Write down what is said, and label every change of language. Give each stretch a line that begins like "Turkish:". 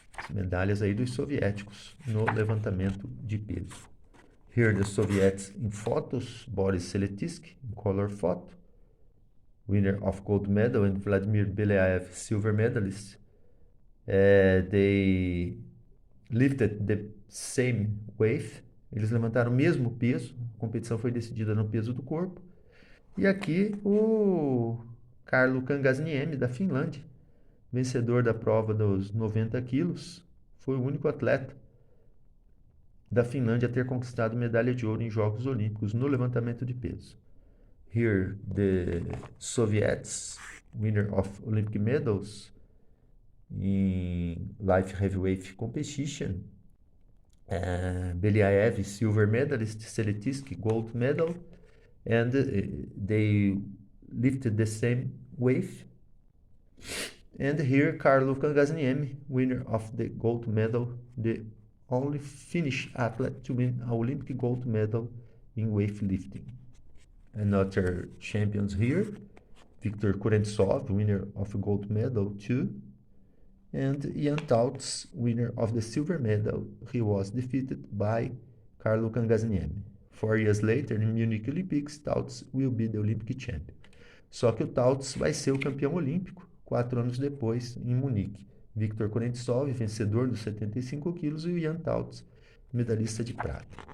Portuguese: Medalhas aí dos soviéticos no levantamento de peso.
English: Here the Soviets in photos, Boris Seletinsky in color photo, winner of gold medal, and Vladimir Beliaev, silver medalist. They lifted the same weight.
Portuguese: Eles levantaram o mesmo peso. A competição foi decidida no peso do corpo. E aqui o Carlo Kangasniemi, da Finlândia, vencedor da prova dos 90 quilos, foi o único atleta da Finlândia a ter conquistado medalha de ouro em Jogos Olímpicos no levantamento de peso.
English: Here, the Soviets, winner of Olympic medals in light heavyweight competition. Beliaev, silver medalist, Seletinsky, gold medal, and they lifted the same weight. And here, Carlo Kangasniemi, winner of the gold medal, the only Finnish athlete to win an Olympic gold medal in weightlifting. Another champions here, Viktor Kurentsov, winner of a gold medal too, and Ian Tautz, winner of the silver medal. He was defeated by Carlo Kangasniemi. 4 years later, in Munich Olympics, Tautz will be the Olympic champion.
Portuguese: Só que o Tautz vai ser o campeão olímpico 4 anos depois, em Munique. Viktor Kurentsov, vencedor dos 75 quilos, e o Ian Tautz, medalhista de prata.